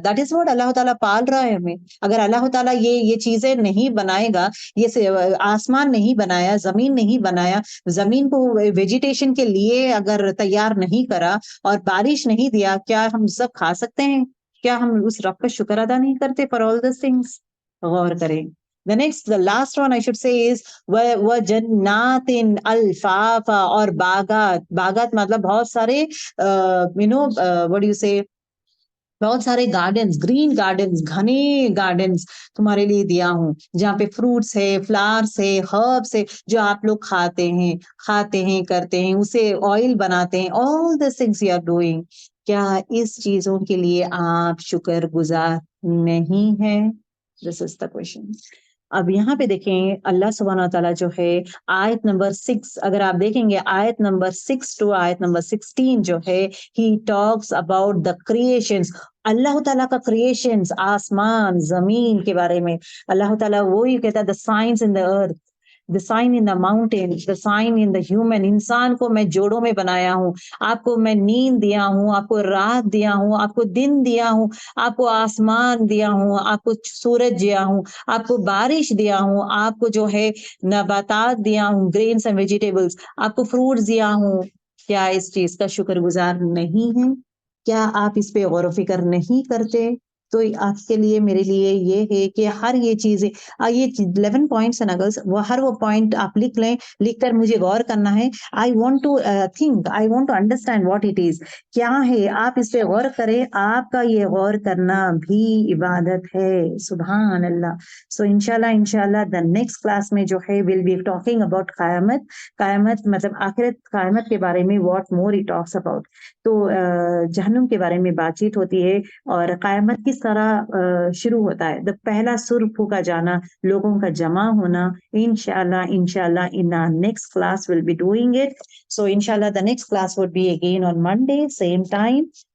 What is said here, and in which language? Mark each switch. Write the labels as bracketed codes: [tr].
[ur] That is what اللہ تعالیٰ پال رہا ہے ہمیں. اگر اللہ تعالیٰ یہ چیزیں نہیں بنائے گا، یہ آسمان نہیں بنایا، زمین نہیں بنایا، زمین کو ویجیٹیشن کے لیے اگر تیار نہیں کرا اور بارش نہیں دیا، کیا ہم سب کھا سکتے ہیں؟ کیا ہم اس رب کا شکر ادا نہیں کرتے [en] for all these things؟ [ur] غور کریں. [en] the last one I should say is [ar] وَجَنَّاتٍ الْفَافَا. [ur] اور باغات. باغات مطلب بہت سارے what do you say، بہت سارے گارڈنز، گرین گارڈنز، گھنے گارڈنز تمہارے لیے دیا ہوں، جہاں پہ فروٹس ہے، فلاورس ہے، ہربس ہے، جو آپ لوگ کھاتے ہیں، کرتے ہیں، اسے آئل بناتے ہیں. [en] all these things you are doing. [ur] کیا اس چیزوں کے لیے آپ شکر گزار نہیں ہیں؟ [en] This is the question. [ur] اب یہاں پہ دیکھیں اللہ سبحانہ تعالیٰ جو ہے آیت نمبر 6، اگر آپ دیکھیں گے آیت نمبر 6 to آیت نمبر 16 جو ہے [en] he talks about the creations. [ur] اللہ تعالیٰ کا کریشنز، آسمان، زمین کے بارے میں اللہ تعالیٰ وہی کہتا ہے [en] the signs in the earth, the sign in the mountains, the sign in the human. [ur] انسان کو میں جوڑوں میں بنایا ہوں، آپ کو میں نیند دیا ہوں، آپ کو رات دیا ہوں، آپ کو دن دیا ہوں، آپ کو آسمان دیا ہوں، آپ کو سورج دیا ہوں، آپ کو بارش دیا ہوں، آپ کو جو ہے نباتات دیا ہوں، گرینس اینڈ ویجیٹیبلز، آپ کو فروٹس دیا ہوں. کیا اس چیز کا شکر گزار نہیں ہیں؟ کیا آپ اس پہ غور و فکر نہیں کرتے؟ تو آپ کے لیے میرے لیے یہ ہے کہ ہر یہ چیزیں یہ 11 پوائنٹس ہیں اگر ہر وہ پوائنٹ آپ لکھ لیں، لکھ کر مجھے غور کرنا ہے. [en] I want to think, I want to understand what it is, [ur] کیا ہے، آپ اس پہ غور کریں. آپ کا یہ غور کرنا بھی عبادت ہے. سبحان اللہ. سو انشاءاللہ دا نیکسٹ کلاس میں جو ہے [en] will be talking about [ur] قیامت مطلب آخرت، قیامت کے بارے میں [en] What more it talks about. [ur] تو جہنم کے بارے میں بات چیت ہوتی ہے اور قیامت کس طرح شروع ہوتا ہے. پہلا سر پھونکا جانا، لوگوں کا جمع ہونا. [en] انشاءاللہ in our next class we'll be doing it. So inshallah the next class would be again on Monday same time.